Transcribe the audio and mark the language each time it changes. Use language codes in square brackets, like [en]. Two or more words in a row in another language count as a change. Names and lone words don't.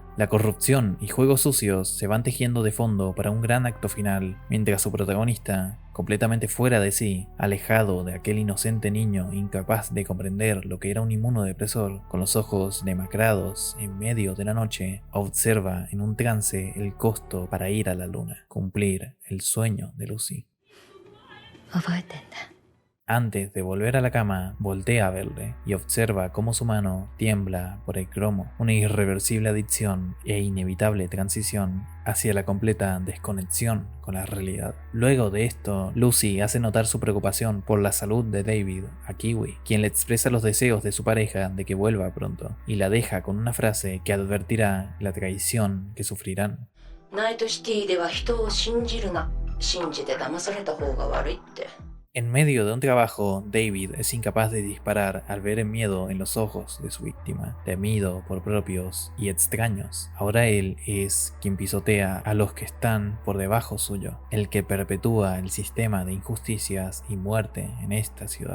[es] La corrupción y juegos sucios se van tejiendo de fondo para un gran acto final, mientras su protagonista, completamente fuera de sí, alejado de aquel inocente niño incapaz de comprender lo que era un inmunodepresor, con los ojos demacrados en medio de la noche, observa en un trance el costo para ir a la luna, cumplir el sueño de Lucy. [ja] 覚えてんだ。 [es] Antes de volver a la cama, voltea a verle y observa cómo su mano tiembla por el cromo, una irreversible adicción e inevitable transición hacia la completa desconexión con la realidad. Luego de esto, Lucy hace notar su preocupación por la salud de David a Kiwi, quien le expresa los deseos de su pareja de que vuelva pronto, y la deja con una frase que advertirá la traición que sufrirán. [ja] ナイトシティでは人を信じるな。信じて騙された方が悪いって。 [es] En medio de un trabajo, David es incapaz de disparar al ver el miedo en los ojos de su víctima, temido por propios y extraños. Ahora él es quien pisotea a los que están por debajo suyo, el que perpetúa el sistema de injusticias y muerte en esta ciudad.